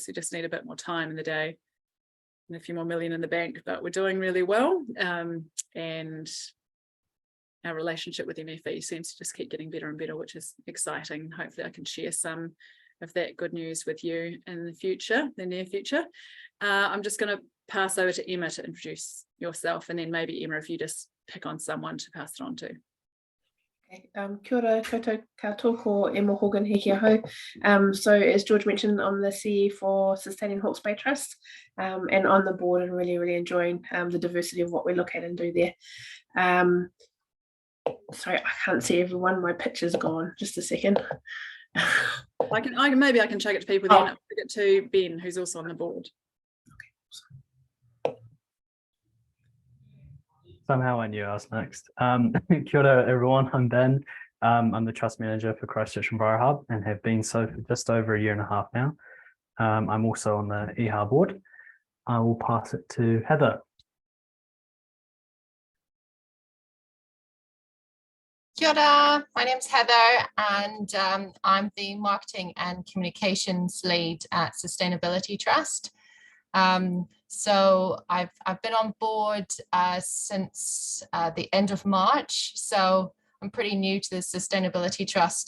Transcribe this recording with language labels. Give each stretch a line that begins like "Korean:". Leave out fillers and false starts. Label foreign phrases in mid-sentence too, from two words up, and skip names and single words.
English: We just need a bit more time in the day and a few more million in the bank, but we're doing really well, and our relationship with MFE seems to just keep getting better and better, which is exciting. Hopefully I can share some of that good news with you in the near future. I'm just going to pass over to Emma to introduce yourself, and then maybe Emma, if you just pick on someone to pass it on to.
Māori: Okay, kia ora koutou katoa, Emma Hogan hiki aho.
English: So as George mentioned, I'm the CE for Sustaining Hawke's Bay Trust, and on the board, and really enjoying the diversity of what we look at and do there. Sorry, I can't see everyone. My picture's gone. Just a second. Maybe I can check it to people then. I'll check it to Ben, who's also on the board. Somehow I knew I was next.
Māori: Kia ora
English: everyone, I'm Ben. I'm the trust manager for Christchurch Enviro Hub and have been so for just over 1.5 years now. I'm also on the EHA board. I will pass it to Heather.
Māori: Kia ora,
English: my name's Heather, and I'm the marketing and communications lead at Sustainability Trust. So I've been on board since the end of March, so I'm pretty new to the Sustainability Trust.